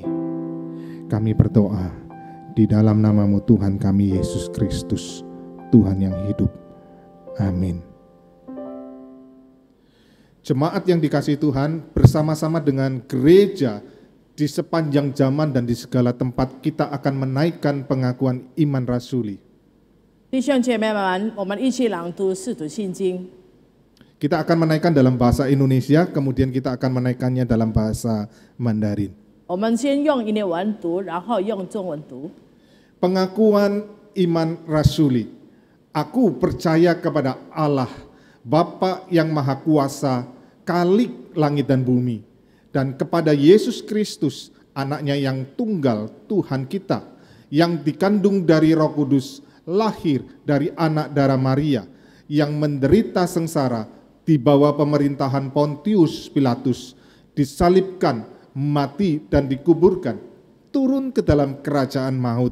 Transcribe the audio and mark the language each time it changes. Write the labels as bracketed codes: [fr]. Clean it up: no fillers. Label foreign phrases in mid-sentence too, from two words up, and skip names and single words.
[id] Kami berdoa di dalam nama-Mu Tuhan kami Yesus Kristus, Tuhan yang hidup. Amin. Jemaat yang dikasihi Tuhan, bersama-sama dengan gereja di sepanjang zaman dan di segala tempat kita akan menaikkan pengakuan iman rasuli. [zh] 弟兄姐妹们，我们一起朗读《使徒信经》。 [id] Kita akan menaikkan dalam bahasa Indonesia, kemudian kita akan menaikkannya dalam bahasa Mandarin. [zh] 我们先用印尼文读，然后用中文读。 [id] Pengakuan iman rasuli. Aku percaya kepada Allah, Bapa yang Maha Kuasa, Khalik langit dan bumi, dan kepada Yesus Kristus, anaknya yang tunggal, Tuhan kita, yang dikandung dari Roh Kudus, lahir dari anak darah Maria, yang menderita sengsara di bawah pemerintahan Pontius Pilatus, disalibkan, mati dan dikuburkan, turun ke dalam kerajaan maut.